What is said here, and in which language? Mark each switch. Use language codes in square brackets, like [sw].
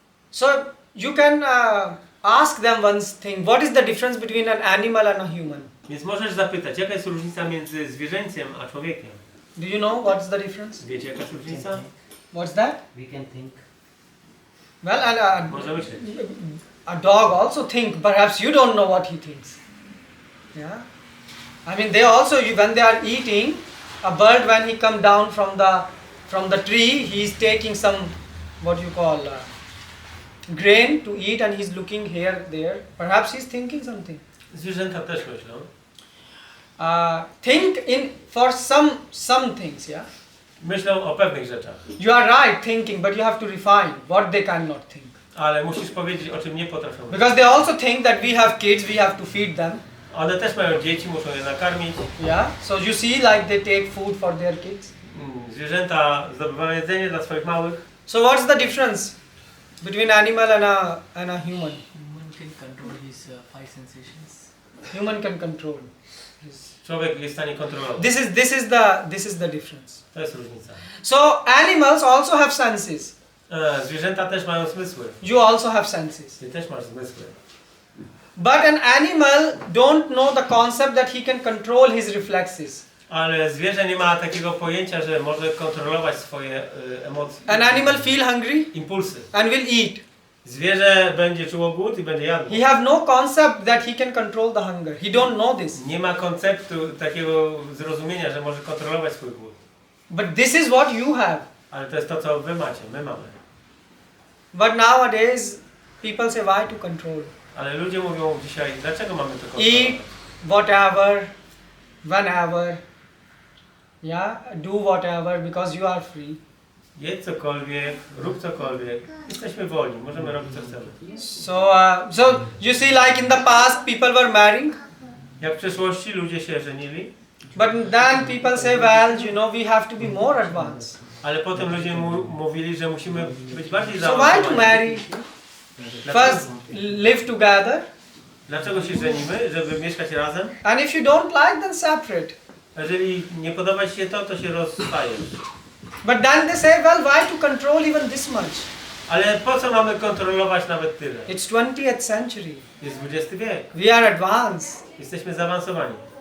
[en] So you can ask them one thing. What is the difference between an animal and a human? [pl] Więc możesz zapytać, jaka jest różnica między zwierzęciem a człowiekiem? [en] Do you know what's the difference? [pl] Wiecie, jaka jest różnica? [en] What's that? We can think. Well, [pl] Może myśleć. [en] a dog also think. Perhaps you don't know what he thinks. Yeah. I mean, they also, when they are eating, a bird, when he come down from the tree, he is taking some, what you call, grain to eat, and he's looking here, there. Perhaps he's thinking something. [pl] Zwierzęta też myślą. [en] Think for some things, yeah. [pl] Myślą o pewnych rzeczach. [en] You are right, thinking, but you have to refine what they cannot think. [pl] Ale musisz powiedzieć, o czym nie potrafią myśleć. [en] Because they also think that we have kids, we have to feed them. [pl] One też mają dzieci, muszą je nakarmić. [en] Yeah. So you see, like they take food for their kids. [pl] Zwierzęta zdobywają jedzenie dla swoich małych. [en] So what's the difference between animal and a human? Human can control his five sensations. Human can control. [pl] Człowiek jest w stanie kontrolować. [en] This is the difference. [pl] To jest różnica. [en] So animals also have senses. [pl] Zwierzęta też mają zmysły. [en] You also have senses. [pl] Ty też masz zmysły. [en] But an animal don't know the concept that he can control his reflexes. [pl] Ale zwierzę nie ma takiego pojęcia, że może kontrolować swoje emocje. [en] An animal feel hungry [pl] Impulsy. [en] and will eat. [pl] Zwierzę będzie czuło głód i będzie jadło. [en] He have no concept that he can control the hunger. He don't know this. [pl] Nie ma konceptu takiego zrozumienia, że może kontrolować swój głód. [en] But this is what you have. [pl] Ale to jest to, co wy macie, my mamy. [en] But nowadays people say why to control. [pl] Ale ludzie mówią dzisiaj, dlaczego mamy to [en] Eat [pl] kontrolować? [en] whatever, whenever. Yeah, do whatever because you are free. [pl] Jedz cokolwiek, rób cokolwiek. Jesteśmy wolni, możemy robić co chcemy. [en] So you see, like in the past people were marrying. [pl] Jak w przeszłości ludzie się żenili, [en] But then people say, well, you know, we have to be more advanced. [pl] ale potem ludzie mówili, że musimy być bardziej [en] So why to [pl] zaawansowani. [en] marry? First, live together. [pl] Dlaczego się żenimy? Żeby mieszkać razem? [en] And if you don't like, then separate. [pl] Jeżeli nie podoba ci się to się rozstajesz. [en] But then they say, well, why to control even this much? [pl] Ale po co mamy kontrolować nawet tyle? [en] It's 20th century. [pl] Jest XX wiek. [en] We are advanced. [pl] Jesteśmy zaawansowani.